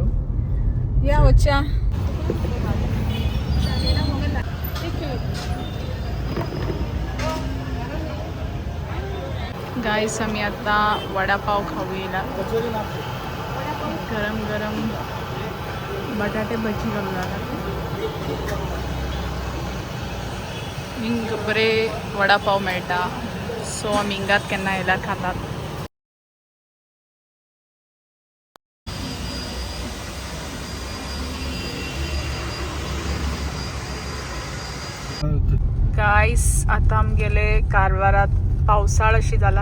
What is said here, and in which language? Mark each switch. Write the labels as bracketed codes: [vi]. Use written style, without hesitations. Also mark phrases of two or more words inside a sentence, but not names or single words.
[kok] या वच्चा गाईस. [mr] आम्ही आता वडापाव खाऊया. गरम गरम बटाटे भजी घालून लागला. [kok] हिंग बरे वडापाव मेळटा. सो आमी हिंगात केन्ना येयल्यार खातात. गाईस आता आमगेले कारवारात पावसाळ अशी जाला.